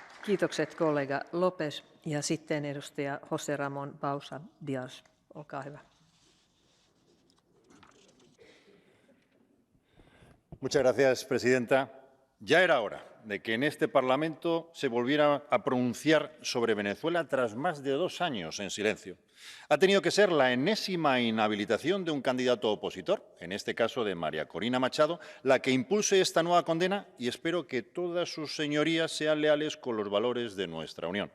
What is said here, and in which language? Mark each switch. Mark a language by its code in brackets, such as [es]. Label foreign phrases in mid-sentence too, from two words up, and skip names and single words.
[fi] Kiitokset kollega Lopes ja sitten edustaja José Ramón Bausa Díaz. Olkaa hyvä. [es] Muchas gracias, presidenta. Ya era hora de que en este Parlamento se volviera a pronunciar sobre Venezuela tras más de 2 años en silencio. Ha tenido que ser la enésima inhabilitación de un candidato opositor, en este caso de María Corina Machado, la que impulse esta nueva condena y espero que todas sus señorías sean leales con los valores de nuestra Unión.